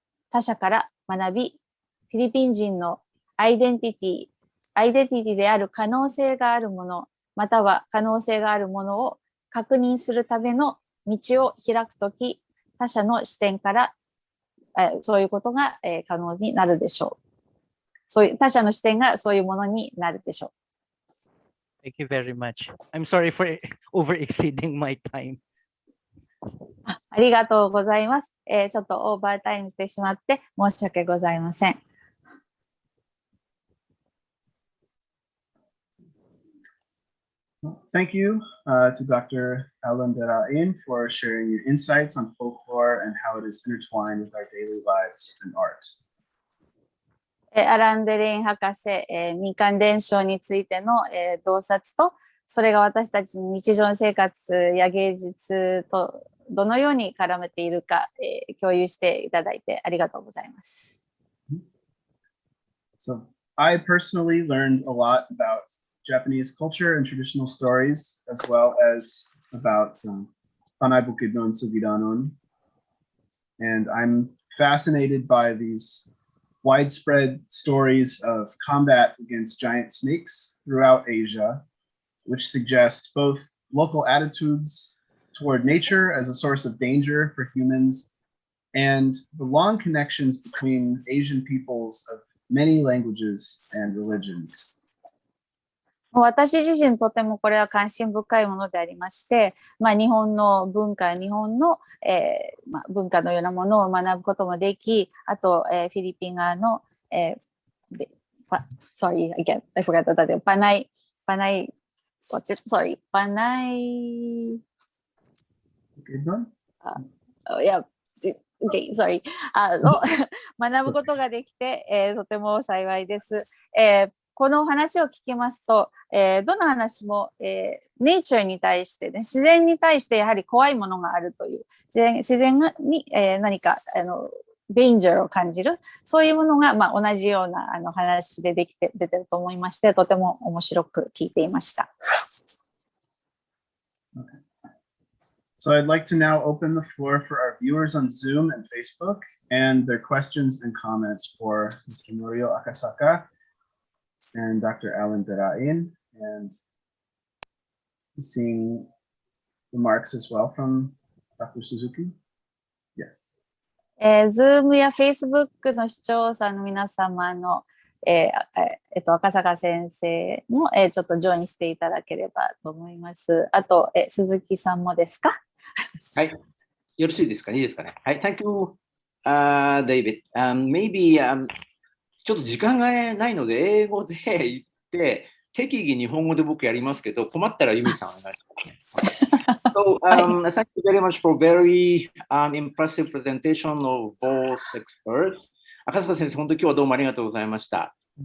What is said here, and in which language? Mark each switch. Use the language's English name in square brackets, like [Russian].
[Japanese] 他者から学び、フィリピン人のアイデンティティである可能性があるもの、または可能性があるものを確認するための道を開くとき、他者の視点から、そういうことが、可能になるでしょう。そういう他者の視点がそういうものになるでしょう。 [English] Thank you very much. I'm sorry for over exceeding my time. [Japanese] ありがとうございます。ちょっとオーバータイムしてしまって申し訳ございません。 [English] Thank you to Dr. Allan Derain for sharing your insights on folklore and how it is intertwined with our daily lives and art. [Japanese] アラン・デレイン博士、民間伝承についての、洞察と、それが私たちの日常生活や芸術とどのように絡めているか、共有していただいてありがとうございます。 [English] So I personally learned a lot about Japanese culture and traditional stories, as well as about Panay Bukidnun Sugidanun. And I'm fascinated by these widespread stories of combat against giant snakes throughout Asia, which suggest both local attitudes toward nature as a source of danger for humans and the long connections between Asian peoples of many languages and religions. [Japanese] 私自身とてもこれは関心深いものでありまして、日本の文化、日本の、文化のようなものを学ぶこともでき、あと、フィリピン側の、 [English] sorry, again, I forgot the title. Panay, what's it? Sorry, Panay. Yeah, okay, sorry. 学ぶことができて、とても幸いです。この話を聞きますと、どの話も、nature に対して、ね、自然に対してやはり怖いものがあるという、自然に、何かdanger を感じる、そういうものが、同じような話で出てると思いまして、とても面白く聞いていました。 Okay. So I'd like to now open the floor for our viewers on Zoom and Facebook and their questions and comments for Mr. Murio Akasaka and Dr. Allan Derain, and seeing remarks as well from Dr. Suzuki. Yes. [Japanese] Zoom や Facebook の視聴者の皆様の、赤坂先生も、ちょっとジョインしていただければと思います。あと、鈴木さんもですか？はい。よろしいですかね？いいですかね？ [English] はい。Thank you, David. [Japanese] Maybe, ちょっと時間がないので、英語で言って、適宜日本語で僕やりますけど、困ったらユミさんお願いします。 [English] So, thank you very much for very impressive presentation of both experts. [Japanese] 赤坂先生、本当に今日はどうもありがとうございました。